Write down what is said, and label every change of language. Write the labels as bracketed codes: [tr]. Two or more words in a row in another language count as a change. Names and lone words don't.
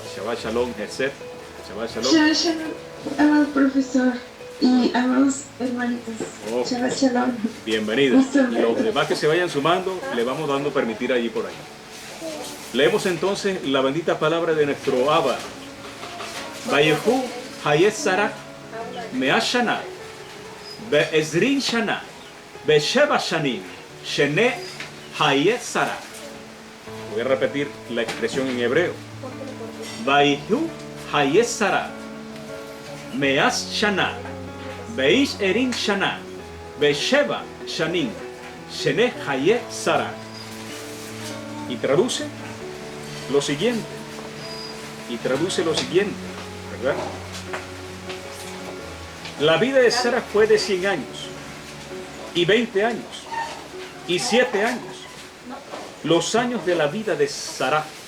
[he] שבת שלום, Geset. שבת שלום. שבת שלום, [es] amado profesor y amados hermanitos. Oh, [he] שבת שלום. [es] bienvenida. Los demás que se vayan sumando, le vamos dando permitir allí por ahí. Leemos entonces la bendita palabra de nuestro Abba. [he] ויהיו חיי שרה מאה שנה ועשרים שנה ושבע שנים שני חיי שרה. [es] Voy a repetir la expresión en hebreo. [he] ויהיו חיי שרה מאה שנה ועשרים שנה ושבע שנים שני חיי שרה. [es] Y traduce lo siguiente. ¿Verdad? La vida de Sara fue de 100 años, y 20 años, y 7 años. Los años de la vida de Sara.